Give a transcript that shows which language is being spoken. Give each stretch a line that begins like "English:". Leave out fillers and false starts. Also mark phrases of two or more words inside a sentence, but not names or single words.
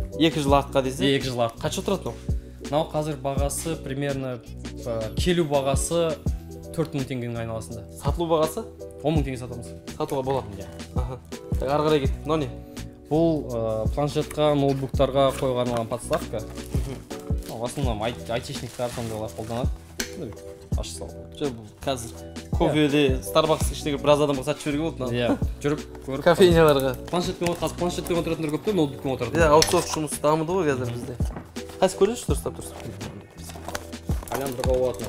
Kazakh: 2 жыл артқа десе? 2 жыл артқа. Қанша тұрады мынау? Мынау қазір бағасы примерно келу бағасы 4 мың теңгенің айналасында. Сатылу бағасы? 10 мың теңге сатамыз. Сатуға болады. Так, ары қарай кеттік. Мынау не? Бұл планшетқа, ноутбуктарға қоюға арналған подставка.
Russian: В основном
Kazakh: айтишниктер сондайлар қолданады. Ашып салып. Бұл қазір кофеде, Starbucks ішіндегі біраз адамға сатып жіберуге болды. Иә, жүріп көріп. Кофейняларға. Планшетпен отыратындар көп та, ноутбукпен отыратындар. Иә, аутсорс жұмыс дамыды ғой қазір бізде. Қайсы көресіз дұрыстап тұрсыз? Айландыруға болады.